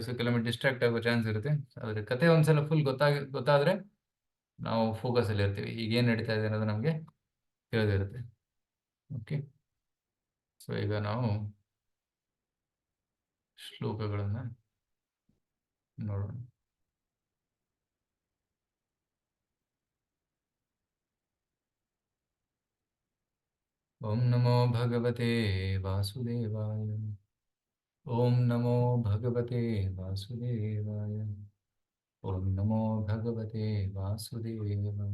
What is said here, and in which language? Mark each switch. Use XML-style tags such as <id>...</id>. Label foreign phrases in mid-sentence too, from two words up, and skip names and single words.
<kn>ಸೊ ಕೆಲವೊಮ್ಮೆ ಡಿಸ್ಟ್ರಾಕ್ಟ್ ಆಗೋ ಚಾನ್ಸ್ ಇರುತ್ತೆ. ಆದರೆ ಕತೆ ಒಂದ್ಸಲ ಫುಲ್ ಗೊತ್ತಾದ್ರೆ ನಾವು ಫೋಕಸ್ ಅಲ್ಲಿ ಇರ್ತೀವಿ, ಈಗ ಏನ್ ನಡೀತಾ ಇದೆ ಅನ್ನೋದು ನಮಗೆ ತಿಳಿದಿರುತ್ತೆ.</kn> <en>okay, so</en> <kn>ಈಗ ನಾವು ಶ್ಲೋಕಗಳನ್ನ ನೋಡೋಣ.</kn> <sa>ಓಂ ನಮೋ ಭಗವತೆ ವಾಸುದೇವಾಯ. ಓಂ ನಮೋ ಭಗವತೆ ವಾಸುದೇವಾಯ. ಓಂ ನಮೋ ಭಗವತೆ ವಾಸುದೇವಾಯ.</sa>